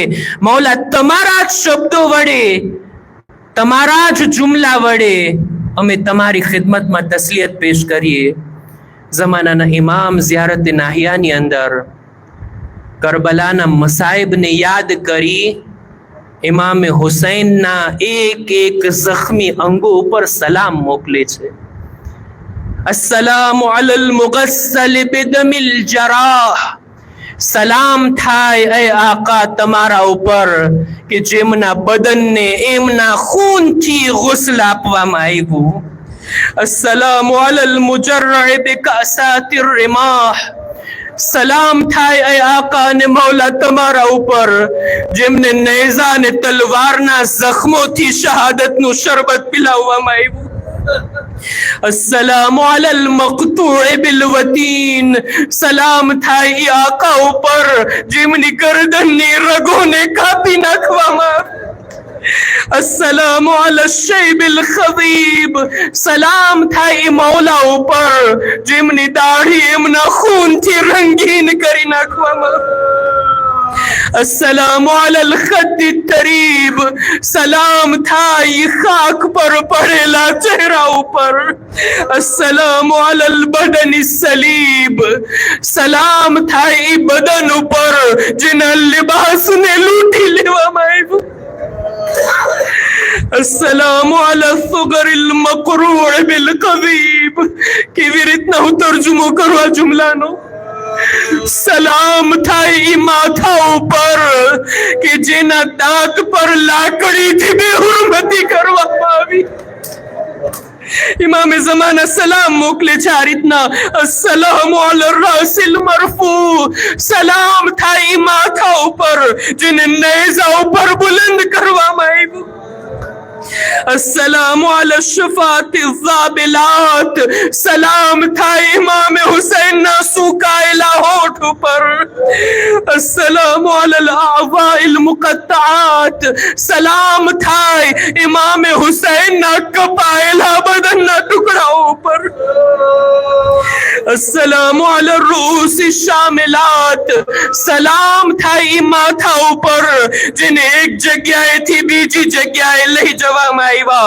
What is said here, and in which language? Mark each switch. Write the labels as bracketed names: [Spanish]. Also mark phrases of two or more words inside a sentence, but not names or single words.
[Gujarati] મૌલા, તમારા જ શબ્દો વડે, તમારા જ જુમલા વડે અમે તમારી ખિદમતમાં તસલિયત પેશ કરીએ. જમાનાના ઇમામ ઝિયારત નાહિયાની અંદર કરબલાના મસાઇબને યાદ કરી ઇમામે હુસૈનના એક એક જખ્મી અંગો ઉપર સલામ મોકલે છે. [Arabic] السلام على المغسل بدم الجراح, [Gujarati] સલામ થાય એ આકા તમારા ઉપર કે જેમના બદનને એમના ખૂનથી ગુસ્લ આપવામાં આવ્યું. [Arabic] السلام على المجرع بكاسات الرماح, [Gujarati] સલામ થાય એ આકા ને મૌલા તમારા ઉપર જેમને નેઝા ને તલવારના જખ્મોથી શહાદતનું શરબત પીલાવવામાં આવ્યું. [Arabic] السلام على المقطوع الوتين, [Gujarati] सलाम થાય આકા ઉપર જેમની ગરદનની રગોને કાપી નાખવામાં. [Arabic] السلام على الشيب الخضيب, [Gujarati] સલામ થાય મૌલા ઉપર જેમની દાઢી એમના ખૂનથી રંગીન કરી નાખવામાં. [Arabic] السلام على الخد التريب, [Gujarati] सलाम થાય ખાક પર પડેલા ચહેરા ઉપર. [Arabic] السلام على البدن السليب, [Gujarati] સલામ થાય બદન ઉપર જેના લિબાસને લૂંટી લેવામાં આવ્યું. [Arabic] السلام على الثغر المقروع بالقضيب, [Gujarati] કેવી રીતના હું તર્જુમો કરું આ જુમલાનો? સલામ થાય માથા ઉપર કે જેના દાંત પર લાકડીથી બેહુરમતી કરવામાં આવી. ઇમામે ઝમાના સલામ મોકલે છે આ રીતના, [Arabic] السلام على الرأس المرفوع, [Gujarati] સલામ થાય માથા ઉપર જેને નેઝા ઉપર બુલંદ કરવામાં આવ્યું. [Arabic] السلام على الشفاه الذابلات, [Gujarati] सलाम થાય ઇમામે હુસૈનના સુકાયેલા હોઠ ઉપર. [Arabic] السلام على الأعضاء المقطعات, [Gujarati] સલામ થાય ઇમામે હુસૈનના કપાયેલા બદનના ટુકડાઓ ઉપર. [Arabic] السلام على الرؤوس المشالات, [Gujarati] સલામ થાય માથા ઉપર જેને એક જગ્યાએથી બીજી જગ્યાએ લઈ જવામાં આવ્યા.